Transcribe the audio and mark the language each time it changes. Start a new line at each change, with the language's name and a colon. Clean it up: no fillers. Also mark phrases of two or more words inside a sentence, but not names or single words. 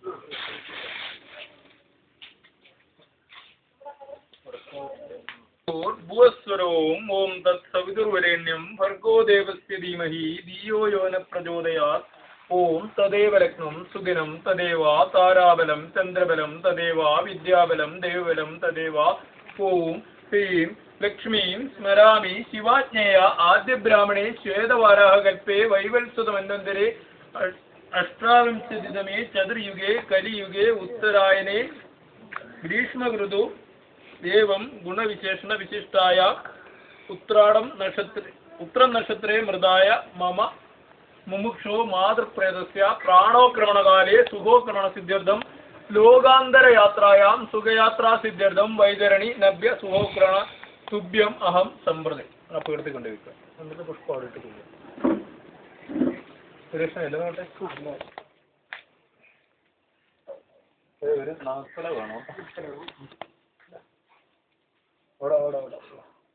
Sanskrit: ഭൂസ്വരവും ഓം തത് സവിതുർവരേണ്യം ഭർഗോ ദേവസ്യ ധീമഹി ധിയോ യോ ന പ്രചോദയാത് ഓം തദേവ ലഗ്നം സുദിനം തദേവ താരാബലം ചന്ദ്രബലം തദേവ വിദ്യാബലം ദേവബലം തദേവ. ഓം ഹ്രീം ലക്ഷ്മീം സ്മരാമി ശിവാജ്ഞേയ ആദ്യബ്രാഹ്മണേ ശ്വേതവാരാഹകൽപ്പേ വൈവത്സുതമന്വന്തരെ അഷ്ടാവിംശതിതമേ ചതുർയുഗേ കലിയുഗേ ഉത്തരായണേ ഗ്രീഷ്മഋതു एवं गुणविशेषण विशिष्टाय उत्तरायण नक्षत्रे मृदाय मम मुमुक्षो मातृप्रेतस्य प्राणोक्रमणकाले सुखोक्रमण सिद्ध्यर्थं लोकांतर यात्रायां सुखयात्रा सिद्ध्यर्थं वैतरणी नभ्य सुखोक्रमण तुभ्यम अहम संप्रदे.
Malayalam: आप എടുത്തുകൊണ്ടിരിക്കുക. എന്നിട്ട് പുഷ്പം അവിടെ ഇട്ടിട്ടില്ല. സുരേഷ് എല്ലാം നോട്ടെ. ഒരു നാസ്കല വേണോ? ഓടാ